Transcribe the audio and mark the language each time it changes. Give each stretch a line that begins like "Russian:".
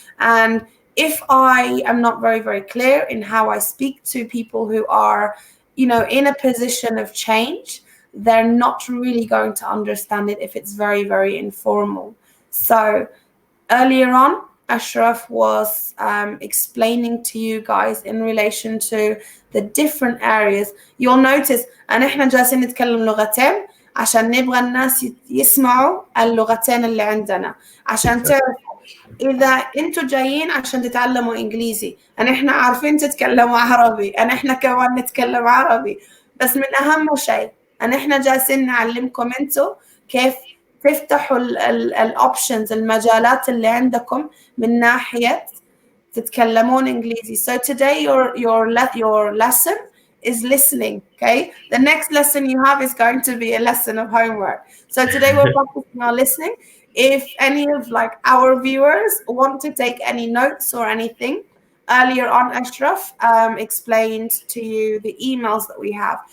English: And if I am not very, very clear in how I speak to people who are, in a position of change, they're not really going to understand it if it's very, very informal. So earlier on, Ashraf was explaining to you guys in relation to the different areas. You'll notice
Arabic: أن إحنا جالسين نتكلم لغتين عشان نبغى الناس يسمعوا اللغتين اللي عندنا، عشان تعرفوا إذا أنتوا جايين عشان تتعلموا إنجليزي، إحنا عارفين تتكلموا عربي، إحنا كمان نتكلم عربي، بس من أهم شيء إحنا جالسين نعلمكم أنتوا كيف تفتحوا الأوبشنز، المجالات اللي عندكم من ناحية تتكلمون إنجليزي.
English: So today your lesson is listening. Okay, the next lesson you have is going to be a lesson of homework. So today we're focusing on listening. If any of like our viewers want to take any notes or anything, earlier on Ashraf explained to you the emails that we have.